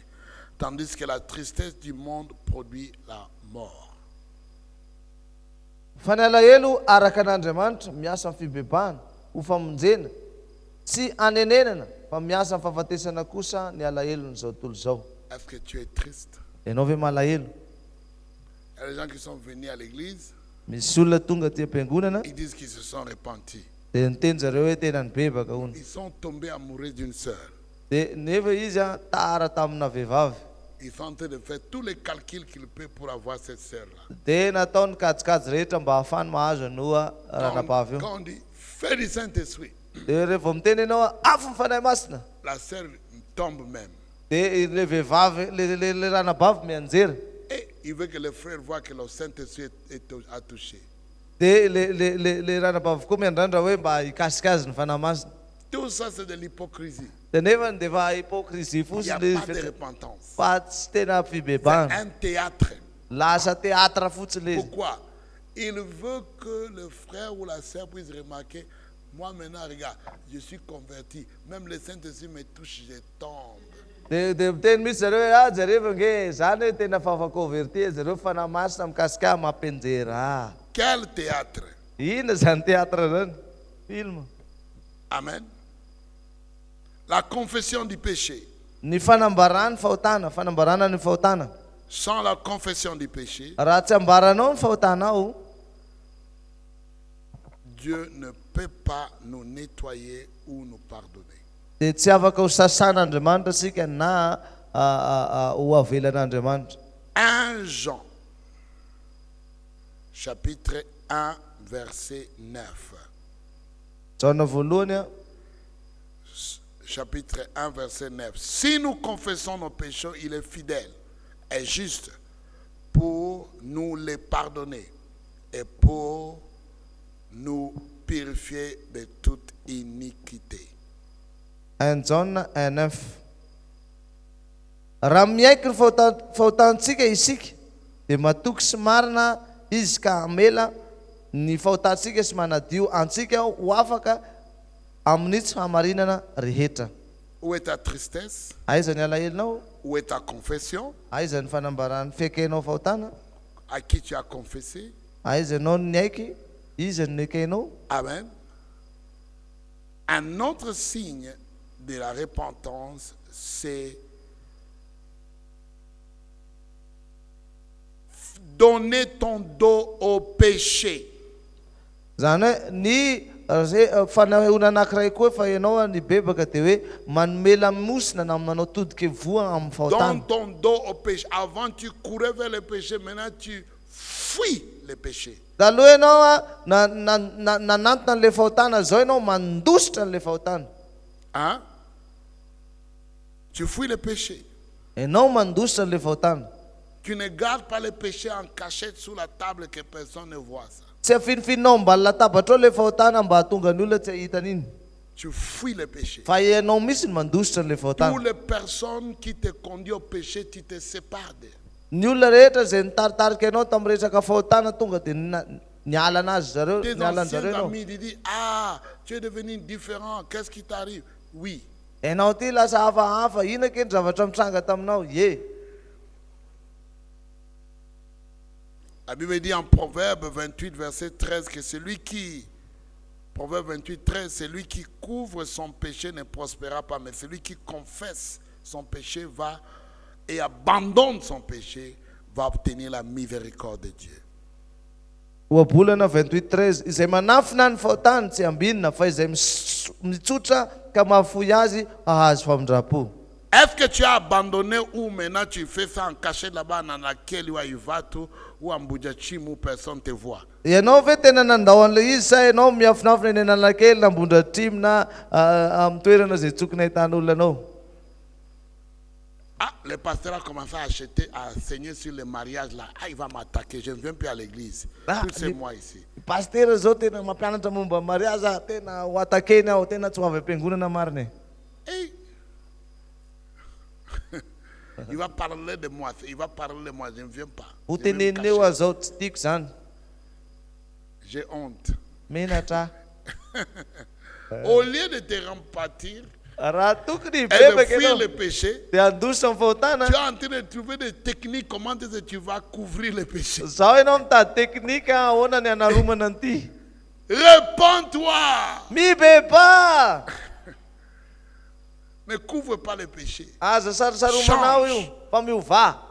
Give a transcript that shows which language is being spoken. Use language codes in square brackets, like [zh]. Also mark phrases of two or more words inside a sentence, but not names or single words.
[fr] Tandis que la tristesse du monde produit la mort. [mg] Fa ny alahelo araka an'Andriamanitra miasa amin'ny fibebahana ho famonjena, tsy anenenana fa miasa amin'ny fahafatesana kosa ny alahelon'izao tontolo izao. [fr] Est-ce que tu es triste? [mg] Ianao ve malahelo? [fr] Il y a des gens qui sont venus à l'église, [mg] Misy olona tonga ty am-piangonana [fr] ils disent qu'ils se sont repentis. [mg] dia niteny zareo hoe tena nibebaka hono. [fr] Ils sont tombés amoureux d'une sœur. [mg] Dia nefa izy a tara tamina vehivavy, [fr] Ils sont en train de faire tous les calculs qu'ils peuvent pour avoir cette sœur-là. [mg] dia nataony kajikajy rehetra mba ahafany mahazo anoa ranabavy io. [fr] Quand on dit, fais du Saint-Esprit, [mg] Dia rehefa miteny ianao hoe afo ny fanahy masina, [fr] la sœur tombe même. [mg] dia le vehivavy le ranabavy mianjera, [fr] Et il veut que les frères voient que le Saint-Esprit a touché. [mg] dia le ranabavy koa miandrandra hoe mba hikasikasy ny fanahy masina. [fr] Tout ça, c'est de l'hypocrisie. [mg] Dia nefa dia fa hipokrizia [fr] Il n'y [mg] fotsiny [fr] a le pas de repentance. [mg] fa tsy tena [fr] C'est [mg] fibebahana, [fr] un théâtre. [mg] lasa teatra fotsiny le izy. [fr] Pourquoi? Il veut que le frère ou la sœur puisse remarquer, moi maintenant, regarde, je suis converti. Même le Saint-Esprit me touche, je tombe. [mg] Dia miteny misy zareo hoe zareo efa nge zany hoe tena fafakonverti zareo fanahy masina mikasika mampenjera. [fr] Quel théâtre? [mg] Inona zany teatra zany? [fr] Film. Amen. La confession du péché. [mg] Ny fanambarana ny fahotana, fanambarana ny fahotana. [fr] Sans la confession du péché, [mg] Raha tsy ambaranao ny fahotanao, [fr] Dieu ne peut pas nous nettoyer ou nous pardonner. [mg] dia tsy afaka ho sasan'Andriamanitra sika na ho avelan'Andriamanitra. [fr] 1 Jean, chapitre 1, verset 9. [mg] Jaona voalohany a, [fr] Chapitre 1, verset 9. Si nous confessons nos péchés, il est fidèle et juste pour nous les pardonner et pour nous purifier de toute iniquité. 1 John 9. [mg] raha miaiky ny fahotantsika isika dia matoky sy marina izy ka amela ny fahotantsika sy manadio antsika ho afaka amin'ny tsy hamarinana rehetra. [fr] Où est ta tristesse? [mg] Aiza ny alahelinao? [fr] Où est ta confession? [mg] Aiza ny fanambarany fekenao fahotana? [fr] À qui tu as confessé? [mg] Aiza ianao ny aiky? Iza ny ekenao? Amen. [fr] Un autre signe de la repentance, c'est donner ton dos au péché. [mg] Zany hoe ny fanahona anankiray koa fa ianao ny bebaka dia hoe manome lamosina na manao todika voa amin'ny [fr] Donne [mg] fahotana. [fr] ton dos au péché. Avant, tu courais vers le péché. Maintenant, tu fuis le péché. [mg] Taloha ianao a nanantona an'ilay fahotana, zao ianao mandositra an'ilay fahotana. [fr] Hein? Tu fuis le péché. [mg] Ianao mandositra an'ilay fahotana. [fr] Tu ne gardes pas le péché en cachette sous la table que personne ne voit ça. [mg] Tsy afinifininao ambany latabatra ao ilay fahotana mba hahatonga ny olona tsy hahita an'iny. [fr] Tu fuis le péché. [mg] Fa ianao mihitsy ny mandositra an'ilay [fr] Toutes [mg] fahotana. [fr] les personnes qui te conduisent au péché, tu te sépares d'elles. [mg] Ny olona rehetra izay nitaritarika ianao tamin'ny resaka fahotana tonga dia niala anazy zareo, [fr] Tes [mg] niala [fr] anciens [mg] an'zareo ianao. [fr] amis te disent, ah, tu es devenu différent, qu'est-ce qui t'arrive? Oui. [mg] Ianao ty lasa hafahafa, ina ke ny zavatra mitranga taminao? Ye. [fr] La Bible dit en Proverbe 28, verset 13, que Proverbe 28, 13, celui qui couvre son péché ne prospérera pas, mais celui qui confesse son péché va et abandonne son péché va obtenir la miséricorde de Dieu. [mg] Ohabolana 28:13 izay manafina ny fahotany tsy ambinina fa izay mitsotra ka mahafoy azy ahazo famindrapo. [fr] Est-ce que tu as abandonné ou maintenant tu fais ça en cachette là-bas dans laquelle ou à Ivatu ou à Mbujachim où personne ne te voit? [mg] Ianao ve tena nandao an'ilay izy sa ianao miafinafina eny Analakely na Ambohidratrimo na amin'ny toerana izay tsokina ahitan'olona anao? [fr] Ah, le pasteur a commencé à acheter, à enseigner sur le mariage là. Ah, il va m'attaquer, je ne viens plus à l'église. Ah, Tout c'est moi ici. [mg] Pasteur zao tena mampianatra momba mariazy tena ho atakeny aho, tena tsy ho avy am-piangonana marina. Hey. [fr] Il va parler de moi, je ne viens pas. [mg] Ho [fr] Je vais me [mg] teneniny eo [fr] cacher. [mg] aho zao tsy tiako zany. [fr] J'ai honte. [mg] Menatra. [fr] Au lieu de te repentir [mg] Raha tokony [fr] et de [mg] bebaka [fr] fuir [mg] ianao [fr] le péché, [mg] dia handositra amin'ny fahotana. [fr] tu es en train de trouver des techniques comment est-ce que tu vas couvrir le péché. [mg] Zao ianao mitady teknika ahoana ny hanaromana an'ity. [fr] Répands-toi. [mg] Mibeba! [fr] Ne couvre pas le péché. [mg] Aza sarosaromanao io fa miova.